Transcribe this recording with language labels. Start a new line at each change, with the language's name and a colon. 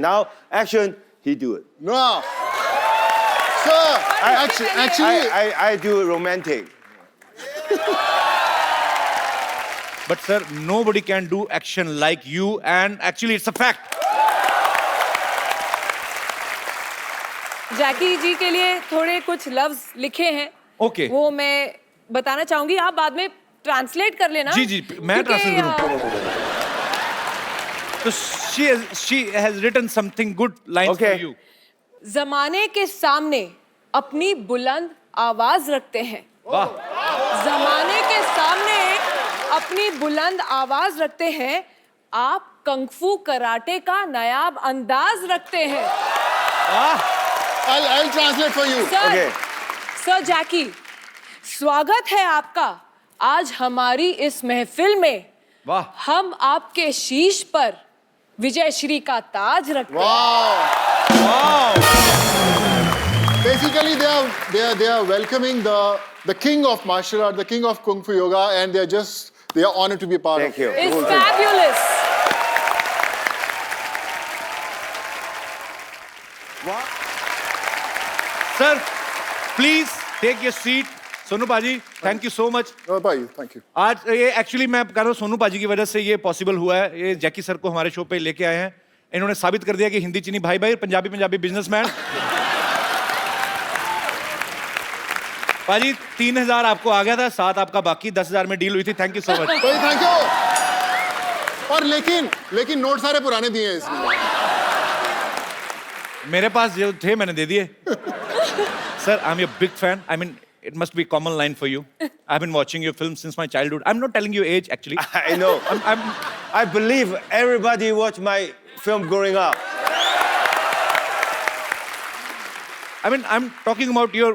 English: Now action, he do it. No. Sir, actually, I do romantic. But sir, nobody can do action like you, and actually it's a fact.
Hindi: जैकी जी के लिए थोड़े कुछ लफ्ज लिखे हैं।
English: Okay.
Hindi: वो मैं बताना चाहूंगी, आप बाद में ट्रांसलेट कर लेना। जी जी, मैं क्योंकि, ट्रांसलेट करूँ।
English: So she has written something good lines Okay. for you.
Hindi: जमाने के सामने अपनी बुलंद आवाज रखते हैं। वाह। जमाने के सामने अपनी बुलंद आवाज रखते हैं। आप कंगफू कराटे का नायाब अंदाज रखते हैं। वाह।
English: I'll translate for you.
Hindi: Sir,
English: Okay.
Hindi: Sir जैकी, स्वागत है आपका आज हमारी इस महफिल में। वाह। हम आपके शीश पर विजय श्री का ताज रखते हैं।
English: Wow. Wow. Basically, they are welcoming the king of martial art, the king of kung fu yoga, and they are honored to be a part Thank of. you. It's fabulous. Sir, please take your seat. Sonu पाजी, thank you so much. Oh, bye. Thank you.
Hindi: आज ये actually मैं कह रहा हूँ सोनू पाजी की वजह से ये पॉसिबल हुआ है। ये जैकी सर को हमारे शो पे लेके आए हैं। इन्होंने साबित कर दिया कि हिंदी चीनी भाई भाई, पंजाबी बिजनेसमैन। पाजी 3000 आपको आ गया था, 7 आपका बाकी, 10,000 में डील हुई थी।
English: Thank you so much. भाई thank you.
Hindi: और लेकिन नोट सारे पुराने दिए हैं इसमें। मेरे पास जो थे मैंने दे दिए।
English: Sir, I am your big fan. I mean it must be a common line for you. I've been watching your films since my childhood. I'm not telling you age actually. I know. I believe everybody watched my film growing up. I mean, I'm talking about your.